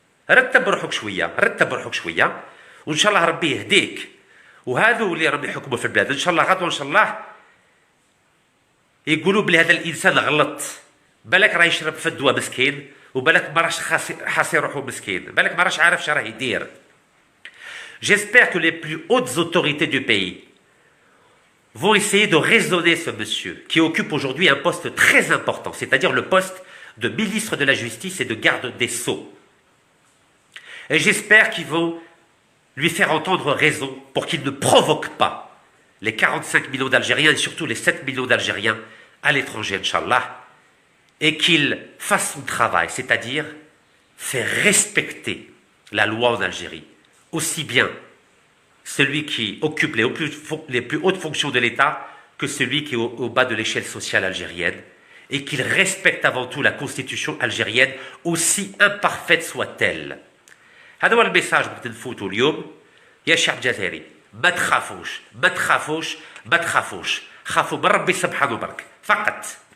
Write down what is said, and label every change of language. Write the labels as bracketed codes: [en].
[ar] رتب روحك شويه وان شاء الله ربي يهديك. وهذو اللي راهم يحكموا في البلاد ان شاء الله غدوه ان شاء الله يقولوا بلي هذا الانسان غلط. بالك راه يشرب في الدواء مسكين، وبالك ما راهش حاسي روحو مسكين، بالك ما راهش عارف اش راه يدير. [fr] J'espère que les plus hautes autorités du pays vont essayer de raisonner ce monsieur qui occupe aujourd'hui un poste très important, c'est-à-dire le poste de ministre de la Justice et de garde des Sceaux. Et j'espère qu'ils vont lui faire entendre raison pour qu'il ne provoque pas les 45 millions d'Algériens et surtout les 7 millions d'Algériens à l'étranger, Inch'Allah, et qu'il fasse son travail, c'est-à-dire faire respecter la loi en Algérie, aussi bien celui qui occupe les plus hautes fonctions de l'État que celui qui est au bas de l'échelle sociale algérienne, et qu'il respecte avant tout la constitution algérienne, aussi imparfaite soit-elle. [ar] هذا هو الميساج بغيت نفوتو اليوم يا شعب جزائري. ما تخافوش خافوا من ربي سبحانه برك فقط.